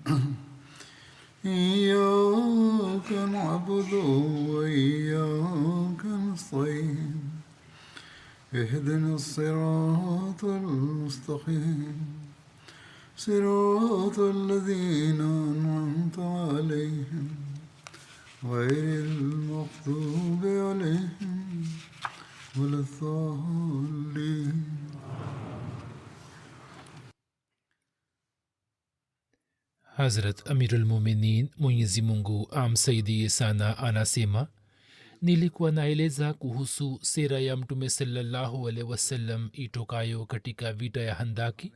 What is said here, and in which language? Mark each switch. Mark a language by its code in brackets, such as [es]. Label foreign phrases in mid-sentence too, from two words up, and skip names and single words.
[ar] إياك نعبد وإياك نستعين اهدنا الصراط المستقيم صراط الذين أنعمت عليهم غير المغضوب عليهم ولا الضالين. [sw] Hazrat Amirul Muminin Mwenyezi Mungu amsaidie sana anasema, nilikuwa naeleza kuhusu sera ya Mtume [ar] صلى الله عليه وسلم [sw] itokayo katika vita ya Handaki.